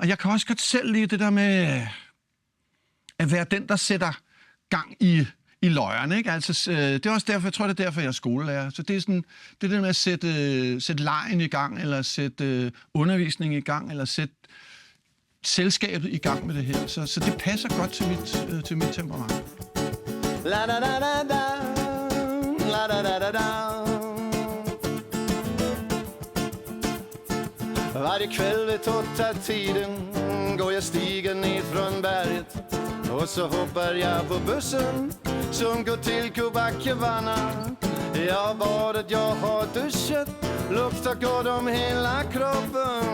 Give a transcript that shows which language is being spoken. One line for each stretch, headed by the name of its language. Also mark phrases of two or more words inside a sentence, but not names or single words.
Danish: Og jeg kan også godt selv lide det der med at være den, der sætter gang i løjerne, ikke? Altså, det er også derfor, jeg tror, det er derfor, jeg er skolelærer. Så det er sådan, det der med at sætte lejen i gang, eller sætte undervisning i gang, eller sætte selskabet i gang med det her. Så det passer godt til mit temperament. La da da da da, la da da da da.
Swedish: Varje kväll vid 8-tiden går jag stigen ner från berget. Och så hoppar jag på bussen som går till Kobackevanna. Jag har badet, jag har duschat, luktar gott om hela kroppen.